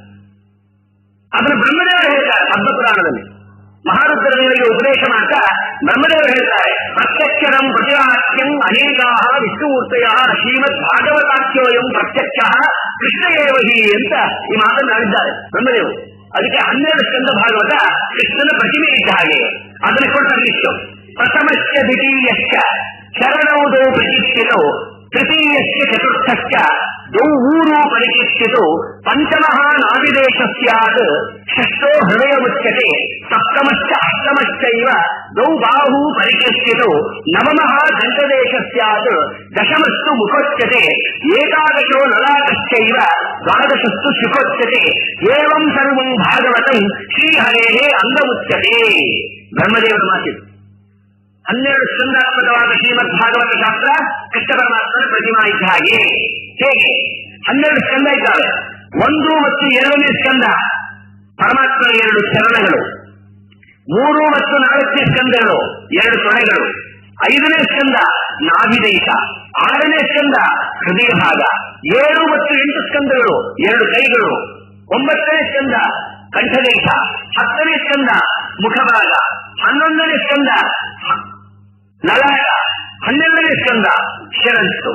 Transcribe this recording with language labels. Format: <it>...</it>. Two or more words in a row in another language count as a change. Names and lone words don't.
<kn>ಅದನ್ನು ಬ್ರಹ್ಮದೇವರು ಹೇಳ್ತಾರೆ ಪದ್ಮಪುರಾಣದಲ್ಲಿ. ಮಹಾರುದ್ರದೇವರಿಗೆ ಉಪದೇಶ ಮಾಡ್ತಾ ಬ್ರಹ್ಮದೇವರು ಹೇಳ್ತಾರೆ</kn> <sa>ಪ್ರತ್ಯಕ್ಷರಂ ಪ್ರತಿವಾಕ್ಯಂ ಅನೇಕಾಹ ವಿಷ್ಣುಮೂರ್ತಯ ಶ್ರೀಮದ್ ಭಾಗವತಾಖ್ಯೋಯಂ ಪ್ರತ್ಯಕ್ಷ ಕೃಷ್ಣ ಏವ ಹಿ</sa> <kn>ಅಂತ ಈ ಮಾತನ್ನು ಹೇಳಿದ್ದಾರೆ ಬ್ರಹ್ಮದೇವರು. ಅದಕ್ಕೆ 12 ಸ್ಕಂದ ಭಾಗವತ ಕೃಷ್ಣನ ಪ್ರತಿಮೆ ಇದ್ದ ಹಾಗೆ ಅದನ್ನು ಕೊಡ್ತಾರೆ.</kn> <sa>ಇಷ್ಟು ಪ್ರಥಮಶ್ಚ ದ್ವಿತೀಯಶ್ಚ ಶರಣೌದೌ ಪ್ರತಿಷ್ಠಿತೌ ತೃತೀಯಶ್ಚ ಚತುರ್ಥಶ್ಚ ಊರು ಪರಿಕೀರ್ಷಿತು ಪಂಚಮಃ ನಾವಿದೇಶ ಸ್ಯಾತ್ ಷಷ್ಟೋ ಹೃದಯ ಮುಚ್ಯತೆ ಸಪ್ತಮಶ್ಚ ಅಷ್ಟಮಶ್ಚೈವ ದೌ ಬಾಹು ಪರಿಕೀರ್ಷಿತು ನವಮಃ ದಂತದೇಶ ಸ್ಯಾತ್ ದಶಮಸ್ತು ಮುಖೋಚ್ಯತೆ ಏಕಾದಶೋ ಲಲಾಟಶ್ಚೈವ ದ್ವಾದಶಸ್ತು ಶುಕೋಚ್ಯತೆ ಏವಂ ಸರ್ವಂ ಭಾಗವತಂ ಶ್ರೀಹರೇಃ ಅಂಗಮುಚ್ಯತೆ.</sa> <kn>ಬ್ರಹ್ಮದೇವರ ಮಾತಿದು 12 ಸ್ಕಂದಾತ್ಮಕವಾದ ಶ್ರೀಮದ್ ಭಾಗವತ ಶಾಸ್ತ್ರ ಕೃಷ್ಣ ಪರಮಾತ್ಮನ ಪ್ರತಿಮಾ ಇದ್ದ ಹಾಗೆ. ಹೇಗೆ 12 ಸ್ಕಂದ ಇದ್ದಾವೆ. 1 ಮತ್ತು 2ನೇ ಸ್ಕಂದ ಪರಮಾತ್ಮನ 2 ಚರಣಗಳು, 3 ಮತ್ತು 4ನೇ ಸ್ಕಂದಗಳು 2 ತೊಡೆಗಳು, 5ನೇ ಸ್ಕಂದ ನಾಭಿದೇಶ, 6ನೇ ಸ್ಕಂದ ಹೃದಯ ಭಾಗ, 7 ಮತ್ತು 8 ಸ್ಕಂದಗಳು 2 ಕೈಗಳು, 9ನೇ ಸ್ಕಂದ ಕಂಠದೇಶ, 10ನೇ ಸ್ಕಂದ ಮುಖಭಾಗ, 11ನೇ ಸ್ಕಂದ ಲಲಾಟ, 12ನೇ ಸ್ಕಂದ ಶಿರಸ್ಸು.</kn>